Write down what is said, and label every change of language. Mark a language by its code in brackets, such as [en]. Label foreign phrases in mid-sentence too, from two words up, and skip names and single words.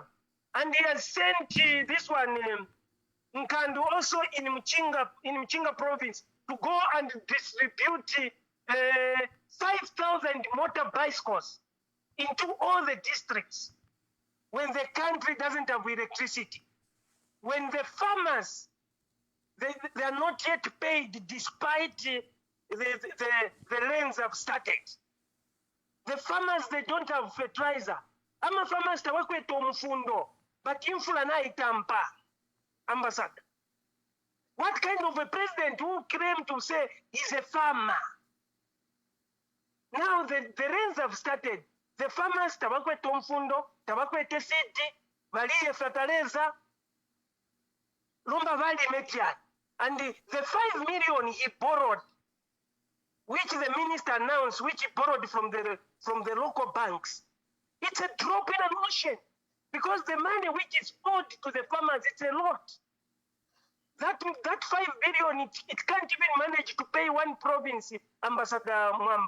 [en] And he has sent this one, Nkandu, also in Mchinga province, to go and distribute 5,000 motor bicycles into all the districts when the country doesn't have electricity. When the farmers, they are not yet paid despite the rains have started. The farmers, they don't have fertilizer. [bem] Ama farmers tawakweta omufundo, but infula na itampa. [en] Ambassador, what kind of a president who claimed to say he's a farmer? Now the rains have started. The farmers [bem] tawakweta omufundo, tawakweta seed, valiye fertilizer, lumba vali mekiat. [en] And the 5 million he borrowed, which the minister announced, which he borrowed from the local banks, it's a drop in an ocean, because the money which is owed to the farmers, it's a lot. That 5 billion, it can't even manage to pay one province, Ambassador Mwamba.